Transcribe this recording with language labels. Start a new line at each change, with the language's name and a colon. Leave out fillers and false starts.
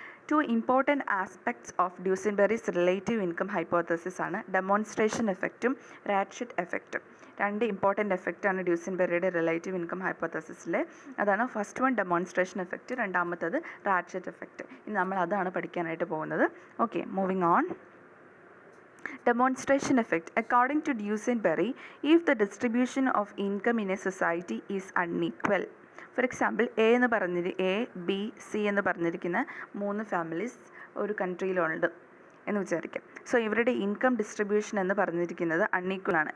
English: 2 important aspects of Duesenberry's relative income hypothesis ആണ് demonstration എഫക്റ്റും ratchet എഫക്റ്റും.
Malayalam: 2 ഇമ്പോർട്ടൻ്റ് എഫക്റ്റാണ് ഡ്യൂസൻബെറിയുടെ റിലേറ്റീവ് ഇൻകം ഹൈപ്പോത്തസിസിൽ. അതാണ് ഫസ്റ്റ് വൺ ഡെമോൺസ്ട്രേഷൻ എഫക്റ്റ്, രണ്ടാമത്തത് റാറ്റ്ചെറ്റ് എഫക്റ്റ്. ഇനി നമ്മൾ അതാണ് പഠിക്കാനായിട്ട് പോകുന്നത്.
English: Okay, moving on. Demonstration effect. According to Duesenberry, if the distribution of income in a society is unequal, for example A B C
Malayalam: എന്ന് പറഞ്ഞിരിക്കുന്ന 3 families ഒരു കൺട്രിയിലുണ്ട് എന്ന് വിചാരിക്കാം. സോ ഇവരുടെ ഇൻകം ഡിസ്ട്രിബ്യൂഷൻ എന്ന് പറഞ്ഞിരിക്കുന്നത് അൺഈക്വൽ ആണ്.